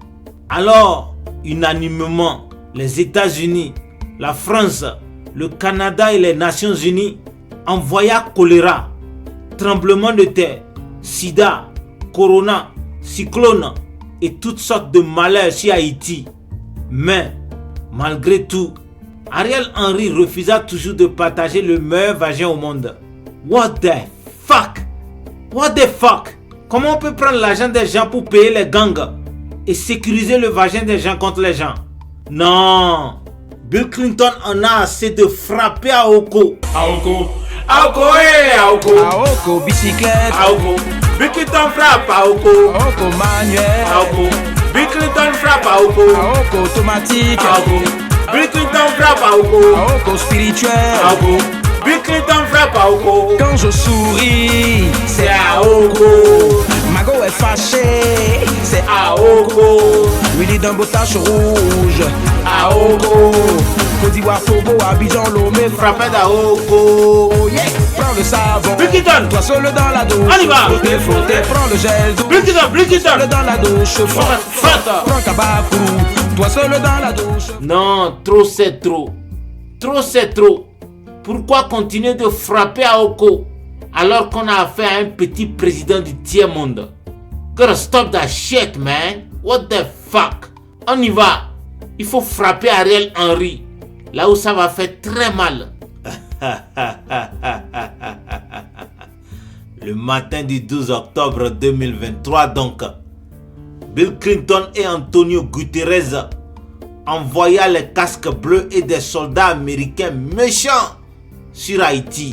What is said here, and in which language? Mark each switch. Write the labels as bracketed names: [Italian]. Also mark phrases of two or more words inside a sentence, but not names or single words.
[French] Alors, unanimement, les États-Unis, la France, le Canada et les Nations Unies envoya choléra, tremblement de terre, sida, corona, cyclone et toutes sortes de malheurs sur Haïti. Mais, malgré tout, Ariel Henry refusa toujours de partager le meilleur vagin au monde. [English] What the fuck? What the fuck? [French] Comment on peut prendre l'argent des gens pour payer les gangs et sécuriser le vagin des gens contre les gens? Non! Bill Clinton en a assez de frapper à Oko. Aoko, Aoko, Aoko. Aoko, bicyclette. Aoko. Bill Clinton frappe à Oko. Aoko, manuel. Aoko. Bill Clinton frappe à Oko. Aoko, automatique. Aoko. Bill Clinton frappe à Oko. Aoko, spirituel. Aoko. Bill Clinton frappe à Oko. Quand je souris, C'est à Oko. Mago est fâché, c'est À Oko. Willy d'un beau tache rouge. À Oko. Côte d'Ivoire, Togo, Abidjan, Lomé, Frappe à Oko. Oh yeah, prends le savon. Bill Clinton. Toi seul dans la douche. On y va. Frotter, frotter, prends le gel douche. Bill Clinton, Bill Clinton. Seul dans la douche. Frotte. Prends Kabafou. Toi seul dans la douche. Non, trop c'est trop. Trop c'est trop. Pourquoi continuer de frapper à Oko alors qu'on a affaire à un petit président du tiers-monde? [English] Gotta stop that shit, man. What the fuck? [French] On y va. Il faut frapper Ariel Henry, là où ça va faire très mal. Le matin du 12 octobre 2023 donc, Bill Clinton et Antonio Guterres envoya les casques bleus et des soldats américains méchants sur Haïti.